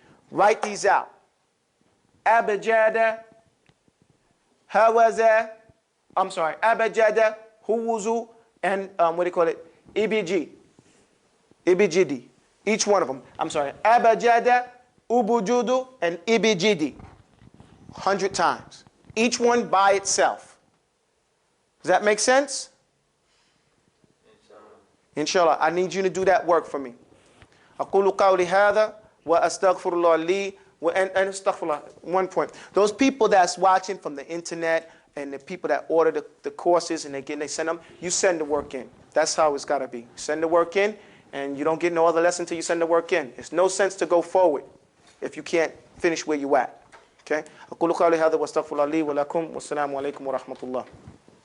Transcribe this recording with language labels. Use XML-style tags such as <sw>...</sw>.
<en>Write these out. Abajada, hawaza, abajada, huwuzu, and EBG. EBGD. Each one of them. Abajada, ubujudu, and EBGD. 100 times. Each one by itself. Does that make sense? Inshallah. I need you to do that work for me.</en> <ar>أقول قولي هذا وأستغفر الله لي</ar> <en>and astaghfirullah. One point. Those people that's watching from the internet and the people that order the courses and they send them, you send the work in. That's how it's got to be. Send the work in, and you don't get no other lesson until you send the work in. It's no sense to go forward if you can't finish where you at. Okay?</en> <ar>أقول قولي هذا وأستغفر الله لي ولكم والسلام عليكم ورحمة الله.</ar>